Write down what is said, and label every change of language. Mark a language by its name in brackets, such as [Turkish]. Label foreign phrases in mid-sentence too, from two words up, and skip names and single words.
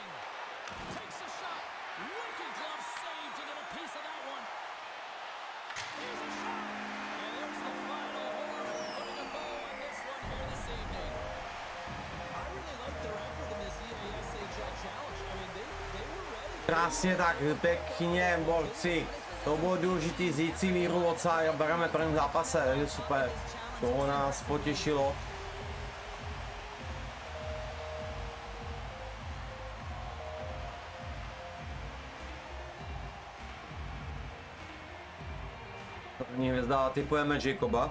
[English] Takes a shot. Wicked glove save to get a piece of that one. Here's a shot. And there's the final horn, putting a bow on this one here this evening. I really like their effort in this EASHL challenge. I mean, they were ready. [Czech] Krásně tak, pěkně, borci. To bylo důležité vzít si míru oca a bereme první zápase, takže super. To nás potěšilo. První hvězda typujeme Jacoba.